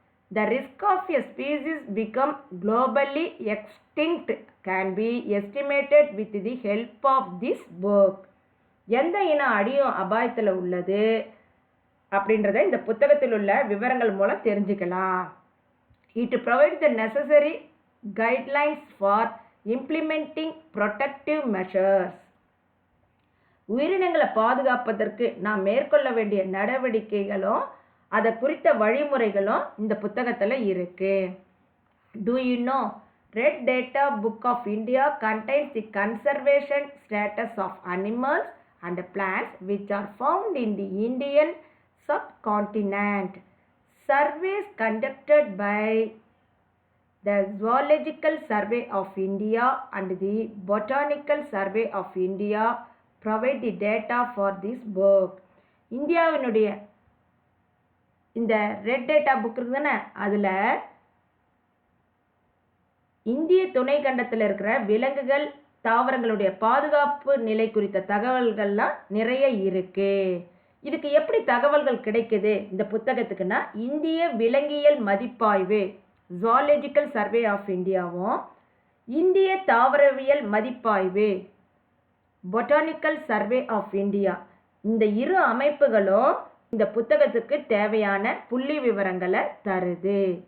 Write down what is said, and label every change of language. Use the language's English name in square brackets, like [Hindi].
[English] The risk of a species become globally extinct can be estimated with the help of this book. [Tamil] எந்த இனம் அழியும் அபாயத்தில் உள்ளது அப்படின்றத இந்த புத்தகத்தில் உள்ள விவரங்கள் மூலம் தெரிஞ்சுக்கலாம். [English] It provides the necessary guidelines for implementing protective measures. [Tamil] உயிரினங்களை பாதுகாப்பதற்கு நாம் மேற்கொள்ள வேண்டிய நடவடிக்கைகளும் அதை குறித்த வழிமுறைகளும் இந்த புத்தகத்தில் இருக்கு. [English] Do you know Red Data Book of India contains the conservation status of animals and plants which are found in the Indian subcontinent. Surveys conducted by the Zoological Survey of India and the Botanical Survey of India provide the data for this book. [Tamil] இந்தியாவினுடைய இந்த red data book இருக்குதானே, அதில் இந்திய துணை கண்டத்தில் இருக்கிற விலங்குகள் தாவரங்களுடைய பாதுகாப்பு நிலை குறித்த தகவல்கள்லாம் நிறைய இருக்கு. இதுக்கு எப்படி தகவல்கள் கிடைக்குது இந்த புத்தகத்துக்குன்னா, இந்திய விலங்கியல் மதிப்பாய்வு ஜுவாலஜிக்கல் சர்வே ஆஃப் இந்தியாவும், இந்திய தாவரவியல் மதிப்பாய்வு பொட்டானிக்கல் சர்வே ஆஃப் இந்தியா, இந்த இரு அமைப்புகளும் இந்த புத்தகத்துக்கு தேவையான புள்ளி விவரங்களை தருது.